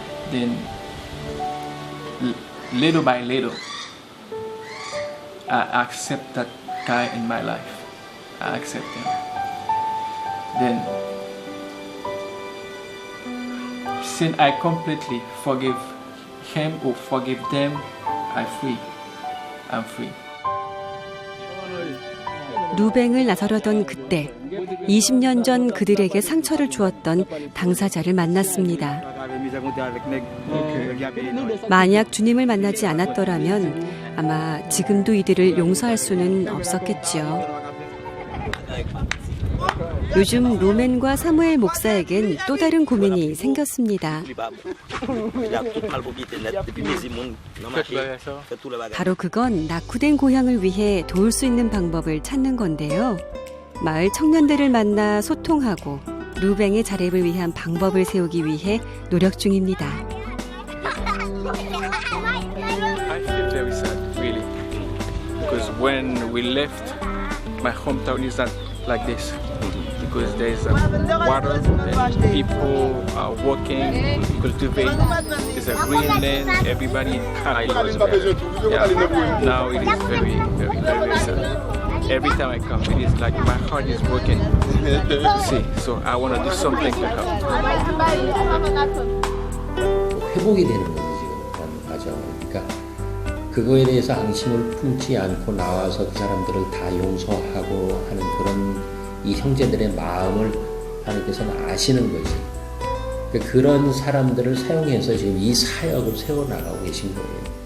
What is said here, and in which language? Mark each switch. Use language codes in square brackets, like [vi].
[en] Then little by little, I accept that guy in my life. I accept him. Then, since I completely forgive him or forgive them, I'm free. [ko] 누뱅을 나서려던 그때 20년 전 그들에게 상처를 주었던 당사자를 만났습니다. 만약 주님을 만나지 않았더라면 아마 지금도 이들을 용서할 수는 없었겠지요. 요즘 로맨과 사무엘 목사에겐 또 다른 고민이 생겼습니다. 바로 그건 낙후된 고향을 위해 도울 수 있는 방법을 찾는 건데요. 마을 청년들을 만나 소통하고 루뱅의 자립을 위한 방법을 세우기 위해 노력 중입니다. [en] I feel very sad, really, because when we left, my hometown is not like this. Because there's water, and people are working, cultivating. There's a green land, everybody happy. Yeah. Now it is very, very, very sad. Every time I come, it is like my heart is broken. See, so I want to do something to help. [ko] 회복이 되는 거죠, 지금 그런 과정. 그러니까 그거에 대해서 앙심을 품지 않고 나와서 그 사람들을 다 용서하고 하는 그런 이 형제들의 마음을 하나님께서는 아시는 거지. 그러니까 그런 사람들을 사용해서 지금 이 사역을 세워나가고 계신 거예요.